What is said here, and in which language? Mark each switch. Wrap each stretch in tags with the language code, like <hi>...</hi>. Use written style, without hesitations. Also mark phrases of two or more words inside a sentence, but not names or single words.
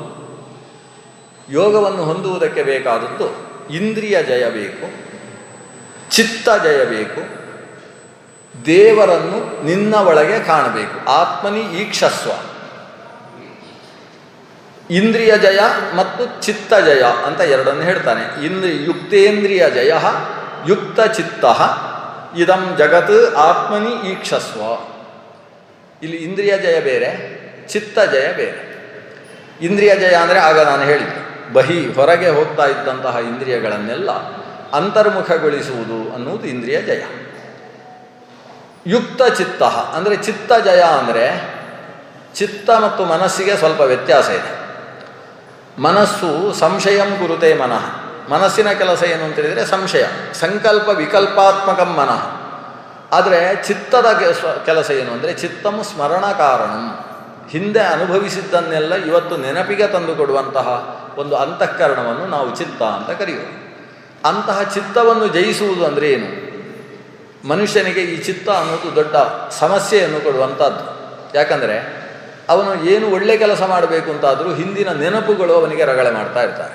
<kn>ಯೋಗವನ್ನು ಹೊಂದುವುದಕ್ಕೆ ಬೇಕಾದದ್ದು ಇಂದ್ರಿಯ ಜಯ ಬೇಕು, ಚಿತ್ತ ಜಯ ಬೇಕು, ದೇವರನ್ನು ನಿನ್ನ ಒಳಗೆ ಕಾಣಬೇಕು.</kn> <sa>ಆತ್ಮನಿ ಈಕ್ಷಸ್ವ.</sa> <kn>ಇಂದ್ರಿಯ ಜಯ ಮತ್ತು ಚಿತ್ತ ಜಯ ಅಂತ ಎರಡನ್ನು ಹೇಳ್ತಾನೆ.</kn> <sa>ಯುಕ್ತೇಂದ್ರಿಯ ಜಯ ಯುಕ್ತ ಚಿತ್ತ ಇದಂ ಜಗತ್ ಆತ್ಮನಿ ಈಕ್ಷಸ್ವ.</sa> <kn>ಇಲ್ಲಿ ಇಂದ್ರಿಯ ಜಯ ಬೇರೆ, ಚಿತ್ತ ಜಯ ಬೇರೆ. ಇಂದ್ರಿಯ ಜಯ ಅಂದರೆ ಆಗ ನಾನು ಹೇಳಿದ್ದೆ, ಹೊರಗೆ ಹೋಗ್ತಾ ಇದ್ದಂತಹ ಇಂದ್ರಿಯಗಳನ್ನೆಲ್ಲ ಅಂತರ್ಮುಖಗೊಳಿಸುವುದು ಅನ್ನುವುದು ಇಂದ್ರಿಯ ಜಯ. ಯುಕ್ತ ಚಿತ್ತ ಅಂದರೆ ಚಿತ್ತ ಜಯ ಅಂದರೆ ಚಿತ್ತ ಮತ್ತು ಮನಸ್ಸಿಗೆ ಸ್ವಲ್ಪ ವ್ಯತ್ಯಾಸ ಇದೆ.</kn> <sa>ಮನಸ್ಸು ಸಂಶಯಂ ಕುರುತೆ ಮನಃ.</sa> <kn>ಮನಸ್ಸಿನ ಕೆಲಸ ಏನು ಅಂತ ಹೇಳಿದರೆ ಸಂಶಯ,</kn> <sa>ಸಂಕಲ್ಪ ವಿಕಲ್ಪಾತ್ಮಕಂ ಮನಃ.</sa> <kn>ಆದರೆ ಚಿತ್ತದ ಕೆಲಸ ಏನು ಅಂದರೆ</kn> <sa>ಚಿತ್ತಂ ಸ್ಮರಣ ಕಾರಣಂ.</sa> <kn>ಹಿಂದೆ ಅನುಭವಿಸಿದ್ದನ್ನೆಲ್ಲ ಇವತ್ತು ನೆನಪಿಗೆ ತಂದುಕೊಡುವಂತಹ ಒಂದು ಅಂತಃಕರಣವನ್ನು ನಾವು ಚಿತ್ತ ಅಂತ ಕರೆಯುವುದು. ಅಂತಹ ಚಿತ್ತವನ್ನು ಜಯಿಸುವುದು ಅಂದರೆ ಏನು? ಮನುಷ್ಯನಿಗೆ ಈ ಚಿತ್ತ ಅನ್ನೋದು ದೊಡ್ಡ ಸಮಸ್ಯೆಯನ್ನು ಕೊಡುವಂಥದ್ದು. ಯಾಕಂದರೆ ಅವನು ಏನು ಒಳ್ಳೆ ಕೆಲಸ ಮಾಡಬೇಕು ಅಂತಾದರೂ ಹಿಂದಿನ ನೆನಪುಗಳು ಅವನಿಗೆ ರಗಳೆ ಮಾಡ್ತಾ ಇರ್ತಾರೆ.</kn>